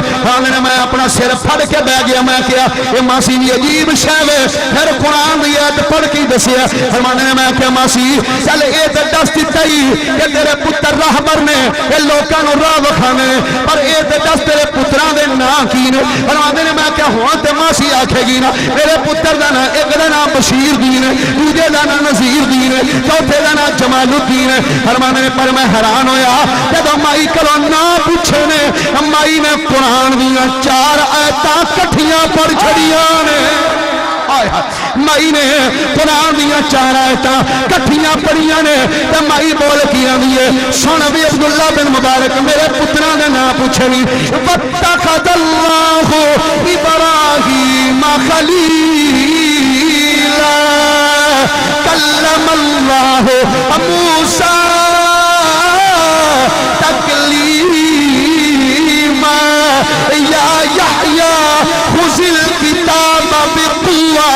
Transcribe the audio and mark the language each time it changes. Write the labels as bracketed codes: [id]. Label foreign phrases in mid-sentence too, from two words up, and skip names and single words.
[pa] فرمانے میں اپنا سر پھڑ کے بہ گیا میں کیا اے ماسی بھی عجیب شے پھر قرآن دیا پڑھ کے دسیا فرمانے نے میں کیا ماسی چل اے دس دیتائی کہ تیرے پتر راہبر نے اے لوکاں نو راہ وکھانے پر اے دس تیرے پتراں دے نام کی نے فرماندے نے میں کیا ہوا تے ماسی آکھے گی نا میرے پتر دا نام ایک دا نام بشیر دین ہے دوجے دا نام نذیر دین ہے چوتھے دا نام جمال الدین ہے فرماندے نے پر میں حیران ہویا جدوں مائی کلوں نام پوچھے نے مائی نے قرآن دیاں 4 آیتاں کٹھیاں پڑھ چھڑیاں نے مائی نے قرآن دیا 4 آیتاں کٹھیاں پڑھیاں نے تے مائی بول کی آندی ہے سن بھی عبداللہ بن مبارک میرے پتراں دے نام پوچھے نہیں [ar] وَاتَّخَذَ اللَّهُ إِبْرَاهِيمَ خَلِيلًا كَلَّمَ اللَّهُ مُوسَىٰ تَكْلِيمًا يَا يَحْيَىٰ خُذِ الْكِتَابَ بِقُوَّةٍ